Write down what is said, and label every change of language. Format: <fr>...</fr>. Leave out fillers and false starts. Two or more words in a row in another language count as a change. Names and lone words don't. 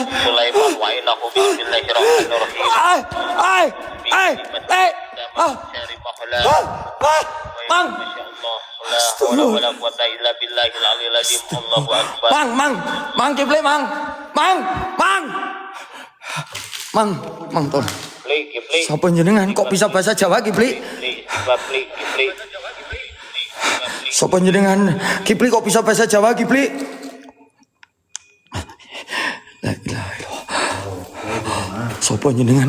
<ar>سليمان وإنه بسم الله الرحمن الرحيم.</ar> <jv>Mang.</jv> <ar>ولا قوة إلا بالله العلي العظيم. الله أكبر.</ar> <jv>Mang, Kipli, Mang, tolong. Kipli. Sapa jenengan kok bisa bahasa Jawa, Kipli? Kipli. Sapa jenengan? Kipli kok bisa bahasa Jawa, Kipli?</jv> <ar>لا إله إلا الله.</ar> <jv>Sapa jenengan?</jv>